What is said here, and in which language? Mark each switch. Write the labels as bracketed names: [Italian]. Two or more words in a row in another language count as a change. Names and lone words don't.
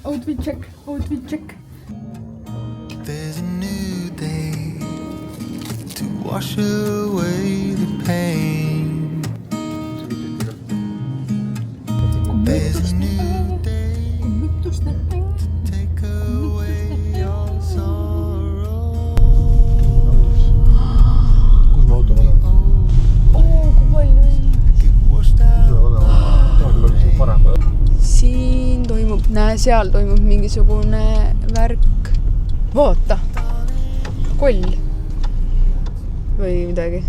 [English] There's a new day to wash away the pain. There's a new day to take away all sorrow. [Estonian] Kus me auto oleme? Kui palju [English] Get washed out. [Estonian] Parem. siin toimub, näe, seal toimub mingisugune värk. Vaata, koll või midagi.